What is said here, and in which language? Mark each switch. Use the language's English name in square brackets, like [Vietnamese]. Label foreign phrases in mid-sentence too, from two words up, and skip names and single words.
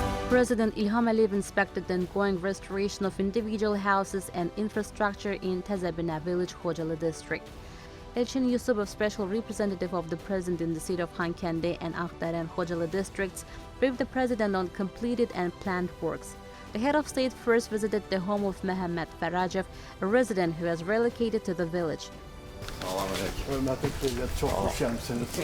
[English] President İlham Əliyev inspected the ongoing restoration of individual houses and infrastructure in Təzəbinə village, Xocalı district. Elçin Yusupov, special representative of the president in the state of Xankəndi and Ağdərə and Xocalı districts, briefed the president on completed and planned works. The head of state first visited the home of Məhəmməd Fərəcov, a resident who has relocated to the village. [Azerbaijani] Hörmətli prezident, çox xoş gəlmisiniz.